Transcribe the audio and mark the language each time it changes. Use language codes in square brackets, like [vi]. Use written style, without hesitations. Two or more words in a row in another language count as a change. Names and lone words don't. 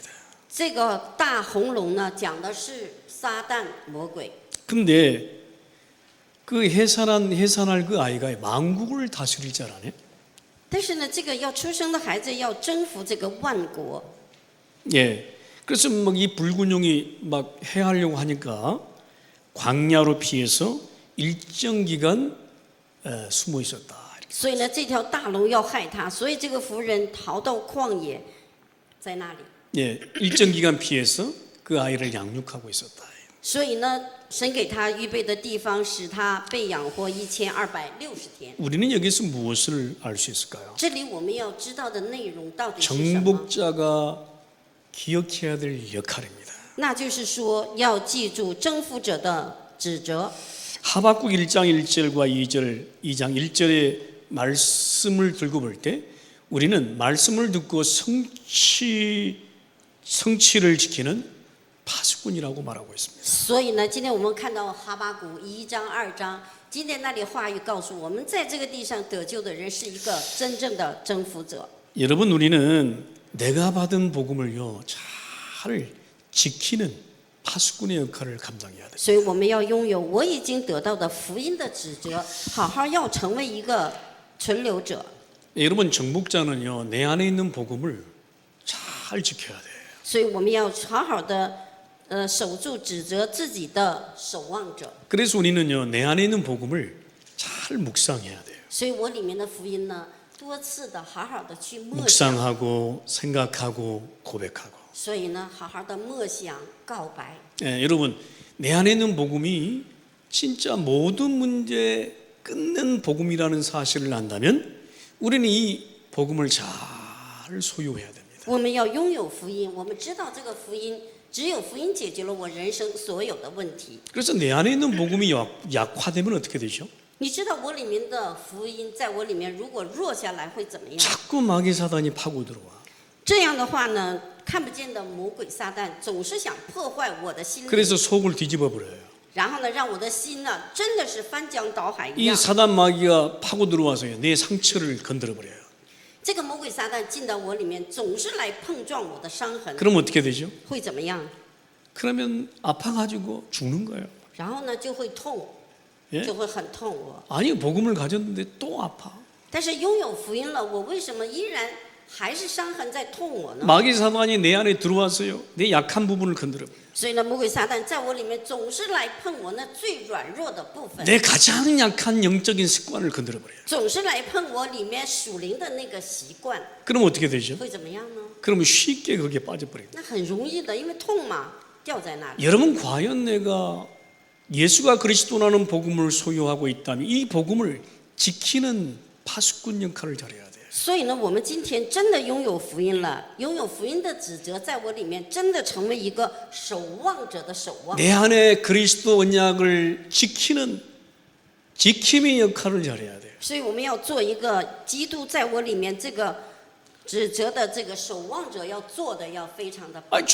[zh] 这个大红龙呢，讲的是撒旦魔鬼。 [ko] 근데 그 해산할 그 아이가 만국을 다스릴 자라네. [zh] 但是呢，这个要出生的孩子要征服这个万国， [ko] 예, 그래서 막 이 붉은 용이 막 해하려고 하니까 광야로 피해서 일정 기간 숨어 있었다. [zh] 所以呢，这条大龙要害他，所以这个妇人逃到旷野，在那里。 [ko] 예, 일정 기간 피해서 그 아이를 양육하고 있었다. [zh] 所以呢，神给他预备的地方，使他被养活1260天。 [ko] 우리는 여기서 무엇을 알 수 있을까요? [zh] 这里我们要知道的内容到底是什么？ [ko] 정복자가 기억해야 될 역할입니다. [zh] 那就是说，要记住征服者的职责。 [ko] 하박국 1장 1절과 2장 1절의 말씀을 들고 볼 때 우리는 말씀을 듣고 성취를 지키는 파수꾼이라고 말하고 있습니다. [zh] 所以呢，今天我们看到哈巴谷1章2章，今天那里话语告诉我们，在这个地上得救的人是一个真正的征服者。 [ko] 여러분 우리는 내가 받은 복음을요 잘 지키는 파수꾼의 역할을 감당해야 돼요. [zh] 所以我们要拥有我已经得到的福音的职责，好好要成为一个存留者。 [ko] 여러분 정복자는요 내 안에 있는 복음을 잘 지켜야 돼요. [zh] 所以我们要好好的守住指责自己的守望者。 [ko] 그래서 우리는요 내 안에 있는 복음을 잘 묵상해야 돼요. [zh] 所以我里面的福音呢，多次的好好的去默想， [ko] 묵상하고 생각하고 고백하고. [zh] 所以呢，好好的默想告白。 [ko] 예, 여러분 내 안에 있는 복음이 진짜 모든 문제 끝낸 복음이라는 사실을 안다면 우리는 이 복음을 잘 나를 소유해야 됩니다. [zh] 我们要拥有福音，我们知道这个福音，只有福音解决了我人生所有的问题。 [ko] 그래서 내 안에 있는 복음이 약화되면 어떻게 되죠? [zh] 你知道我里面的福音，在我里面如果弱下来会怎么样？ [ko] 자꾸 마귀 사단이 파고 들어와. [zh] 这样的话呢，看不见的魔鬼撒旦总是想破坏我的心灵， [ko] 그래서 속을 뒤집어 버려요. [zh] 然后呢，让我的心呢真的是翻江倒海一 이 样。 [ko] 사단 마귀가 파고 들어와서요, 내 상처를 건드려 버려요. [zh] 这个魔鬼撒旦进到我里面，总是来碰撞我的伤痕， [ko] 그럼 어떻게 되죠? [zh] 会怎么样？ [ko] 그러면 아파가지고 죽는 거예요. [zh] 然后呢就会痛， [ko] 예? [zh] 就会很痛我。 [ko] 아니 복음을 가졌는데 또 아파. [zh] 但是拥有福音了，我为什么依然还是伤痕在痛我呢？ [ko] 마귀 사단이 내 안에 들어와서요, 내 약한 부분을 건드려 버려요. [zh] 所以呢，魔鬼撒旦在我里面总是来碰我那最软弱的部分， [ko] 내 가장 약한 영적인 습관을 건드려 버려요. [zh] 总是来碰我里面属灵的那个习惯， [ko] 그럼 어떻게 되죠? [zh] 会怎么样呢？ [ko] 그러면 쉽게 거기에 빠져버려요. [zh] 那很容易的，因为痛嘛，掉在那里。 [ko] 여러분 과연 내가 예수가 그리스도라는 복음을 소유하고 있다면 이 복음을 지키는 파수꾼 역할을 잘해야 돼요. [zh] 所以呢，我们今天真的拥有福音了，拥有福音的指责在我里面，真的成为一个守望者的守望。 [ko] 내 안에 그리스도 언약을 지키는 지킴의 역할을 잘해야 돼요. [zh] 所以我们要做一个基督在我里面这个指责的这个守望者，要做的要非常的棒。